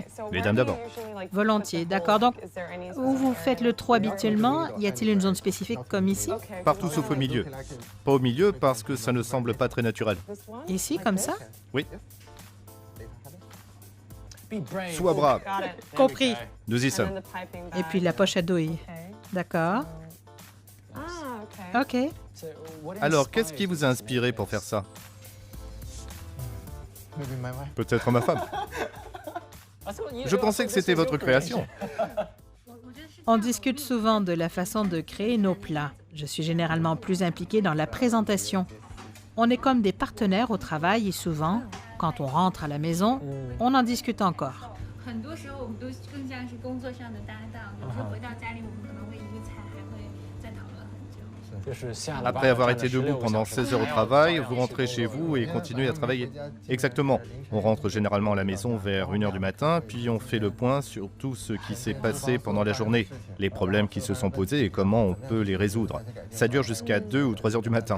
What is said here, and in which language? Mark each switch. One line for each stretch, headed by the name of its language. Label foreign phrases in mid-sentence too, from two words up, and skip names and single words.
French: Les dames d'abord. volontiers. D'accord, donc où vous faites le trou habituellement, y a-t-il une zone spécifique comme ici? Partout sauf au milieu. Pas au milieu parce que ça ne semble pas très naturel. Ici, comme ça? Oui. Sois brave.
English: Got it.
French: Compris. Nous y sommes.
English: And then the piping
French: Et puis la poche à douille. Okay. D'accord. Ah, okay. OK. Alors, qu'est-ce qui vous a inspiré pour faire ça? Peut-être ma femme. Je pensais que c'était votre création. On discute souvent de la façon de créer nos plats. Je suis généralement plus impliquée dans la présentation. On est comme des partenaires au travail et souvent, quand on rentre à la maison, on en discute encore.
Chinese: 很多时候我们都更像是工作上的搭档，有时候回到家里，我们可能为一个菜还会再讨论很久。
French: Après avoir été debout pendant 16 heures au travail, vous rentrez chez vous et continuez à travailler. Exactement. On rentre généralement à la maison vers 1h du matin, puis on fait le point sur tout ce qui s'est passé pendant la journée, les problèmes qui se sont posés et comment on peut les résoudre. Ça dure jusqu'à 2 ou 3 heures du matin.